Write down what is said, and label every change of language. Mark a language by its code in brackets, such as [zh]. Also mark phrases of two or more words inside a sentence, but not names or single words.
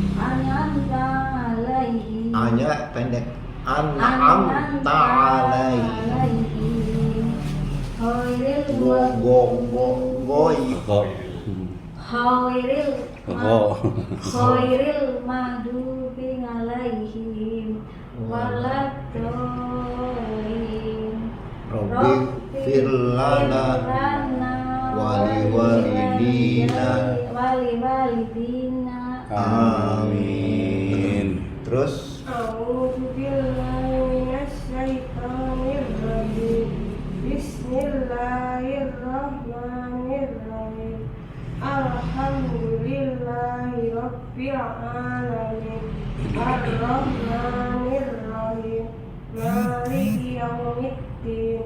[id] Anya pendek. [ar] أنعمت عليهم. Ghairil المغضوب عليهم ولا الضالين. رب اغفر لنا ولوالدينا. Amin. [jv] Terus [ar] أعوذ بالله من الشيطان الرجيم. بسم الله الرحمن الرحيم. الحمد لله رب العالمين. الرحمن الرحيم. مالك يوم الدين.